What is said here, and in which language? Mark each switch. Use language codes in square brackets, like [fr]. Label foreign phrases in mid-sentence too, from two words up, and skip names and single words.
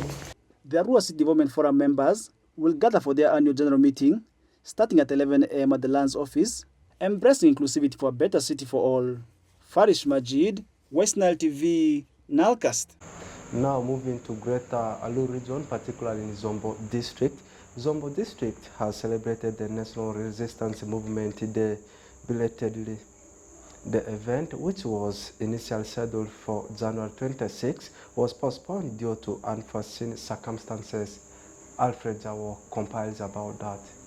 [en] The Arua City Development Forum members will gather for their annual general meeting starting at 11 a.m. at the Lands Office, embracing inclusivity for a better city for all. Farish Majid, West Nile TV, NILECAST. Now moving to Greater Alu region, particularly in Zombo district. Zombo district has celebrated the National Resistance Movement Day belatedly. The event, which was initially scheduled for January 26, was postponed due to unforeseen circumstances. Alfred Jawo compiles about that.